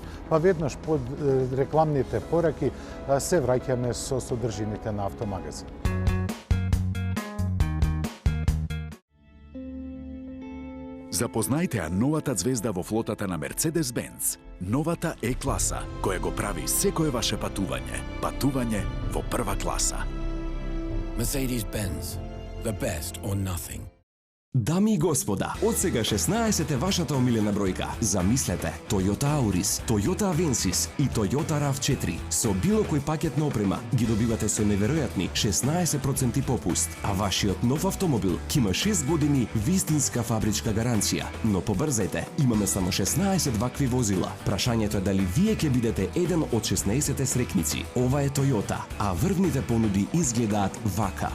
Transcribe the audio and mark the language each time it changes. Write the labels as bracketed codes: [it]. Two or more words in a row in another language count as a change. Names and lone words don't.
[mk] Па веднаш под рекламните пораки се враќаме со содржините на Автомагазин. Запознајте ја новата звезда во флотата на Mercedes-Benz. Новата E-класа, која го прави секое ваше патување. Патување во прва класа. [en] Mercedes-Benz. The best or nothing. [mk] Дами и господа, од сега 16 е вашата омилена бројка. Замислете, Toyota Auris, Toyota Avensis и Toyota RAV4 со било кој пакет на опрема ги добивате со неверојатни 16% попуст, а вашиот нов автомобил ќе има 6 години вистинска фабричка гаранција. Но побрзајте, имаме само 16 вакви возила. Прашањето е дали вие ќе бидете еден од 16 срекници. Ова е Toyota, а врвните понуди изгледаат вака.